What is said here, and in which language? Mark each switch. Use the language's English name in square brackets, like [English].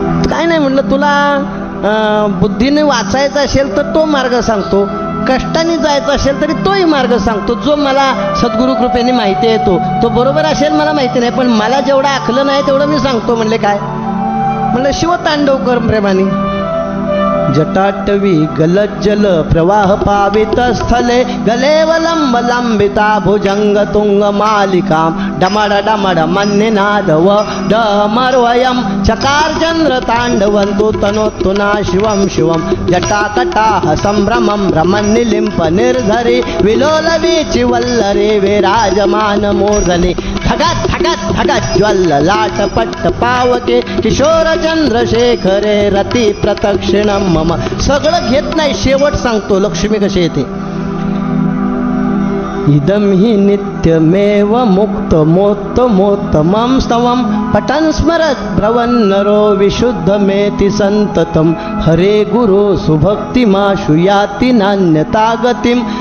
[Marathi] काय नाही म्हणलं, तुला बुद्धीने वाचायचं असेल तर तो मार्ग सांगतो. कष्टाने जायचं असेल तरी तोही मार्ग सांगतो, जो मला सद्गुरु कृपेने माहिती आहे तो बरोबर असेल मला माहिती नाही, पण मला जेवढं आखलं नाही तेवढं मी सांगतो. म्हणले काय? म्हणलं शिवतांडव कर प्रेमाने. [Sanskrit] जटाटवी गलज्जल प्रवाह पावित स्थले गलेवलंब लंबिता भुजंग तुंग मालिकाम डमड डमड मन्निनाद व डमर्वयम चकार चंद्र तांडवंतु तनोत्तुना शिवम शिवम जटातटाह संभ्रमं भ्रमन्निलिंप निर्धरी विलोलवीचि वल्लरे विराजमान मूर्धनि धगत धगत धगत ज्वल्ल लाटपट्ट पावके किशोर चंद्रशेखरे रती प्रदक्षिणम मम. [Marathi] सगळं घेत नाही, शेवट सांगतो लक्ष्मी कशी येते. [Sanskrit] इदम हि नित्यमेव मुक्त मोत्तमोत्तमं स्तवं पठन् स्मरत् भ्रवन्नरो विशुद्धमेति संततम हरे गुरु सुभक्तिमाशु याति नान्यता गतिम.